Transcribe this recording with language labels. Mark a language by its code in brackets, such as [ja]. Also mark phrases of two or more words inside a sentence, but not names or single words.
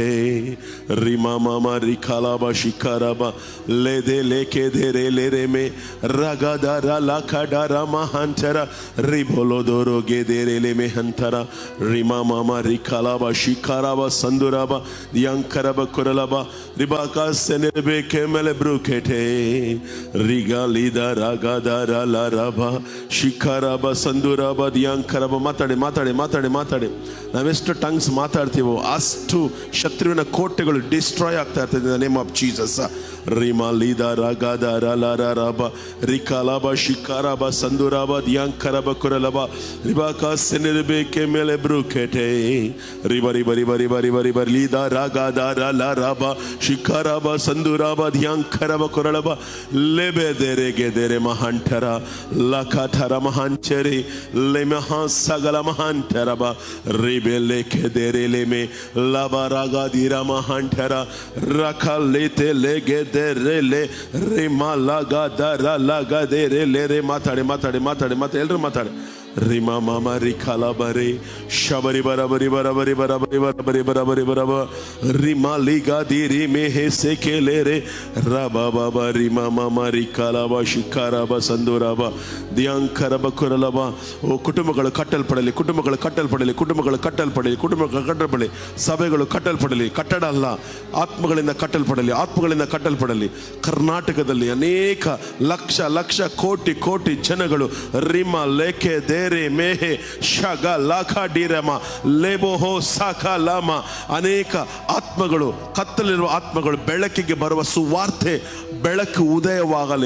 [kn] ರಿಮಾ ಮಾಮ ರಿಕಾಲಾಬ ಶಿಖಾರಾಬ ಲೇದೆ ಲೇಕೆ ಧೇರೆ ಲೇರೆ ಮೇ ರಗದಾರ ಲಾಖಡಾರ ಮಹಾಂತರ ರಿಬೋಲೋದೋರೋ ಗೆದೇರೆ ಲೆ ಮೇ ಹಂತರ ರಿಮಾ ಮಾಮ ರಿಕಾಲಾಬ ಶಿಖಾರಾಬ ಸಂದುರಾಬ ದಿಯಾಂಕರಬ ಕುರಲಬ ರಿಬಾಕ ಸೆನೆರಬೇಕೆ ಮೇಲೆ ಬ್ರೂಕೆಟೆ ರಿಗಾಲಿದ ರಾಗದಾರ ಲರಬ ಶಿಖಾರಾಬ ಸಂದುರಾಬ ದಿಯಾಂಕರಬ. ಮಾತಾಡಿ. ನಾವೆಷ್ಟು ಟಂಗ್ಸ್ ಮಾತಾಡ್ತೀವೋ ಅಷ್ಟು ಶತ್ರುವಿನ ಕೋಟೆಗಳು ಡಿಸ್ಟ್ರಾಯ್ ಆಗ್ತಾ ಇರ್ತದೆ. [en] In the name of Jesus. ರಿಮಾ ಲೀದ ರಾಗಾದಾರ ಲಾರಾಬ ರಿಕಾಲಾಬ ಶಿಖಾರಾಬ ಸಂದುರಾಬ ದಿಯಾಂಕರಬ ಕುರಲಬ ರಿಬಾಕ ಸೆನೆರಬೇಕೆ ಮೇಲೆ ಬ್ರೂಕೆಟೆ ರಿಬ ಲೀದ ರಾಗಾದಾರ ಲಾರಾಬ ಶಿಖಾರಾಬ ಸಂದುರಾಬ ದಿಯಾಂಕರಬ ಕುರಲಬ ಲೆಬೆ ದೆರೆ ಗೆದೆರೆ ಮಹಾಂಠರ ಲಖಾಠರ ಮಹಾನ್ mahancheri le mahasagala mahantaraba ribele kedere le me labaraga dira mahantara rakalete legedere le rimalaga dara laga dere le re matade [kn] ಎಲ್ರು ಮಾತಾಡೆ Rima mama rikala bare shabari barabari barabari barabari barabari barabari baraba rima liga diri mehe sekelere raba baba rima mama rikala ba shikara ba sandura ba ದಿಯಾಂಕರ ಬಕುರಲಬ. ಓ ಕುಟುಂಬಗಳು ಕಟ್ಟಲ್ಪಡಲಿ, ಕುಟುಂಬಗಳು ಕಟ್ಟಲ್ಪಡಲಿ, ಕುಟುಂಬಗಳು ಕಟ್ಟಲ್ಪಡಲಿ, ಕುಟುಂಬಗಳು ಕಟ್ಟಲ್ಪಡಲಿ, ಸಭೆಗಳು ಕಟ್ಟಲ್ಪಡಲಿ. ಕಟ್ಟಡ ಅಲ್ಲ, ಆತ್ಮಗಳಿಂದ ಕಟ್ಟಲ್ಪಡಲಿ, ಆತ್ಮಗಳಿಂದ ಕಟ್ಟಲ್ಪಡಲಿ. ಕರ್ನಾಟಕದಲ್ಲಿ ಅನೇಕ ಲಕ್ಷ ಲಕ್ಷ ಕೋಟಿ ಕೋಟಿ ಜನಗಳು ರಿಮ ಲೇಖೆ ದೇರೆ ಮೇಹೆ ಶಗ ಲಾಖ ಡಿರಮ ಲೇಬೋಹೋ ಸಾಖ ಲಾಮ ಅನೇಕ ಆತ್ಮಗಳು, ಕತ್ತಲಿರುವ ಆತ್ಮಗಳು ಬೆಳಕಿಗೆ ಬರುವ ಸುವಾರ್ತೆ ಬೆಳಕು ಉದಯವಾಗಲಿ.